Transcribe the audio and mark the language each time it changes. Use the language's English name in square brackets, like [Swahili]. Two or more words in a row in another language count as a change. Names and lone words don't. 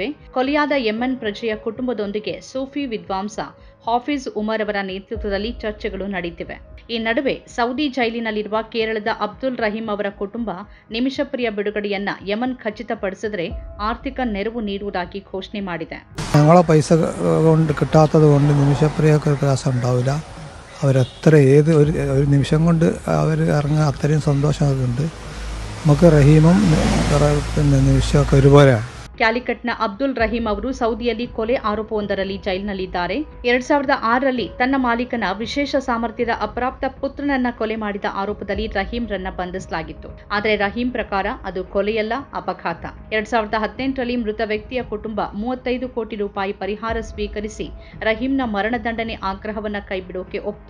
[Kannada] ಕೊಲೆಯಾದ ಯೆಮೆನ್ ಪ್ರಜೆಯ ಕುಟುಂಬದೊಂದಿಗೆ ಸೂಫಿ ವಿದ್ವಾಂಸ ಹಾಫಿಜ್ ಉಮರ್ ಅವರ ನೇತೃತ್ವದಲ್ಲಿ ಚರ್ಚೆಗಳು ನಡೆಯುತ್ತಿವೆ. ಈ ನಡುವೆ ಸೌದಿ ಜೈಲಿನಲ್ಲಿರುವ ಕೇರಳದ ಅಬ್ದುಲ್ ರಹೀಂ ಅವರ ಕುಟುಂಬ നിമിഷപ്രിയ ಬಿಡುಗಡೆಯನ್ನ ಯೆಮನ್ ಖಚಿತಪಡಿಸಿದರೆ ಆರ್ಥಿಕ ನೆರವು ನೀಡುವುದಾಗಿ ಘೋಷಣೆ ಮಾಡಿದೆ. [Malayalam] ഞങ്ങളെ പൈസ കൊണ്ട് കിട്ടാത്തത് കൊണ്ട് നിമിഷപ്രിയക്ക് പ്രയാസം ഉണ്ടാവില്ല. അവരെത്ര ഒരു നിമിഷം കൊണ്ട് അവർ ഇറങ്ങുക അത്രയും സന്തോഷമുണ്ട്. നമുക്ക് റഹീമും പിന്നെ നിമിഷമൊക്കെ ഒരുപോലെയാണ്. [Kannada] ಕ್ಯಾಲಿಕಟ್ನ ಅಬ್ದುಲ್ ರಹೀಂ ಅವರು ಸೌದಿಯಲ್ಲಿ ಕೊಲೆ ಆರೋಪವೊಂದರಲ್ಲಿ ಜೈಲಿನಲ್ಲಿದ್ದಾರೆ. 2006ರಲ್ಲಿ ತನ್ನ ಮಾಲೀಕನ ವಿಶೇಷ ಸಾಮರ್ಥ್ಯದ ಅಪ್ರಾಪ್ತ ಪುತ್ರನನ್ನ ಕೊಲೆ ಮಾಡಿದ ಆರೋಪದಲ್ಲಿ ರಹೀಂರನ್ನ ಬಂಧಿಸಲಾಗಿತ್ತು. ಆದರೆ ರಹೀಂ ಪ್ರಕಾರ ಅದು ಕೊಲೆಯಲ್ಲ, ಅಪಘಾತ. 2018ರಲ್ಲಿ ಮೃತ ವ್ಯಕ್ತಿಯ ಕುಟುಂಬ 35 ಕೋಟಿ ರೂಪಾಯಿ ಪರಿಹಾರ ಸ್ವೀಕರಿಸಿ ರಹೀಂನ ಮರಣದಂಡನೆ ಆಗ್ರಹವನ್ನ ಕೈಬಿಡೋಕೆ ಒಪ್ಪಿತು.